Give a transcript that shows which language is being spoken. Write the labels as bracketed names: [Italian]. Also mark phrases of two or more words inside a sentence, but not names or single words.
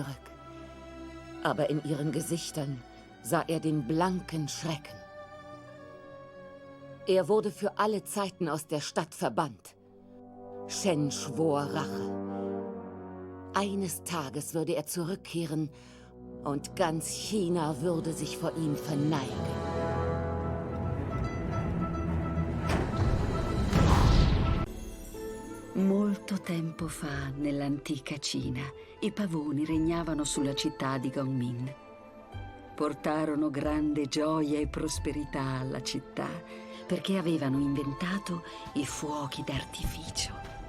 [German] Aber in ihren Gesichtern sah er den blanken Schrecken. Er wurde für alle Zeiten aus der Stadt verbannt. Shen schwor Rache. Eines Tages würde er zurückkehren und ganz China würde sich vor ihm verneigen. [Italian] Molto tempo fa, nell'antica Cina, i pavoni regnavano sulla città di Gongmin. Portarono grande gioia e prosperità alla città perché avevano inventato i fuochi d'artificio.